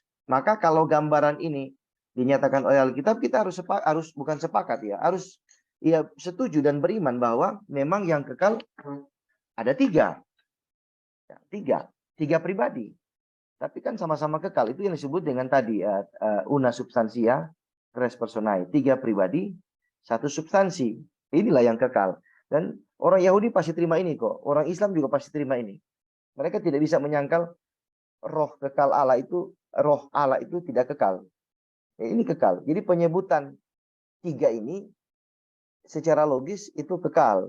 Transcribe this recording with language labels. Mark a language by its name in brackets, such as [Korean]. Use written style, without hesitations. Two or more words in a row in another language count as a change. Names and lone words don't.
[Indonesian] Maka kalau gambaran ini dinyatakan oleh Alkitab, kita harus bukan sepakat ya, harus ya setuju dan beriman bahwa memang yang kekal ada 3. Ya, 3 pribadi. Tapi kan sama-sama kekal. Itu yang disebut dengan tadi [Latin] una substantia, tres personae. [Indonesian] 3 pribadi, satu substansi. Inilah yang kekal. Dan orang Yahudi pasti terima ini kok. Orang Islam juga pasti terima ini. Mereka tidak bisa menyangkal roh kekal Allah itu, roh Allah itu tidak kekal. Ini kekal. Jadi penyebutan tiga ini secara logis itu kekal.